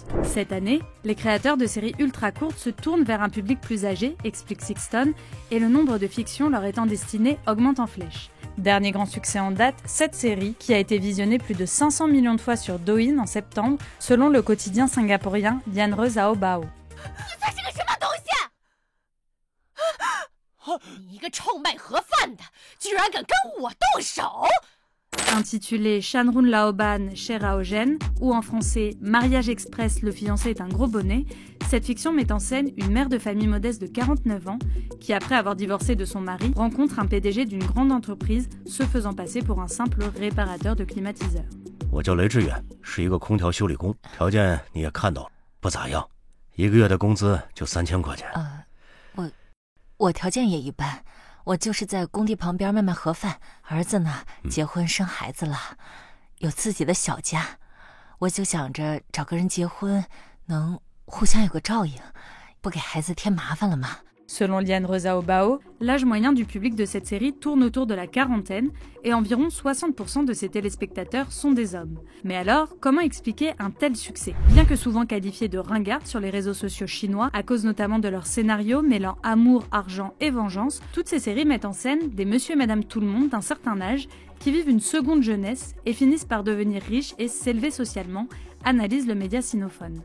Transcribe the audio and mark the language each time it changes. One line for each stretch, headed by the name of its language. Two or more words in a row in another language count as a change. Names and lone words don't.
French: Cette année, les créateurs de séries ultra courtes se tournent vers un public plus âgé, explique Sixton, et le nombre de fictions leur étant destinées augmente en flèche. Dernier grand succès en date, cette série, qui a été visionnée plus de 500 millions de fois sur Douyin en septembre, selon le quotidien singapourien Lianre Zhao Bao.
Chinese: 你一个臭卖盒饭的，居然敢跟我动手！
French: Intitulée Shanrun Laoban Chez Raogen, ou en français Mariage Express, le fiancé est un gros bonnet, cette fiction met en scène une mère de famille modeste de 49 ans qui, après avoir divorcé de son mari, rencontre un PDG d'une grande entreprise se faisant passer pour un simple réparateur de climatiseurs.
Chinese: 我叫雷志远，是一个空调修理工，条件你也看到了，不咋样，一个月的工资就3000块钱。我条件也一般。我就是在工地旁边卖卖盒饭，儿子呢结婚生孩子了，有自己的小家，我就想着找个人结婚，能互相有个照应，不给孩子添麻烦了嘛。
French: Selon Lianre Zhao Bao, l'âge moyen du public de cette série tourne autour de la quarantaine et environ 60% de ses téléspectateurs sont des hommes. Mais alors, comment expliquer un tel succès? Bien que souvent qualifiés de ringards sur les réseaux sociaux chinois, à cause notamment de leur scénario mêlant amour, argent et vengeance, toutes ces séries mettent en scène des monsieur et madame tout le monde d'un certain âge qui vivent une seconde jeunesse et finissent par devenir riches et s'élever socialement, analyse le média sinophone.